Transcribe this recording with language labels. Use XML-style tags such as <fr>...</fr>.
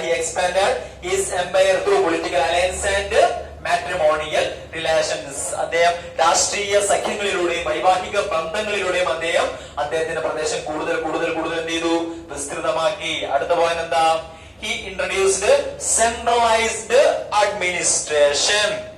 <en>He expanded his empire through political alliance and matrimonial relations.</en> <ml>അദ്ദേഹം രാഷ്ട്രീയ സഖ്യങ്ങളിലൂടെയും വൈവാഹിക ബന്ധങ്ങളിലൂടെയും അദ്ദേഹത്തിന്റെ പ്രദേശം കൂടുതൽ കൂടുതൽ കൂടുതൽ എന്ത് ചെയ്തു? വിസ്തൃതമാക്കി. അടുത്ത പോയിന്റ് എന്താ?</ml> <en>He introduced centralized administration.</en>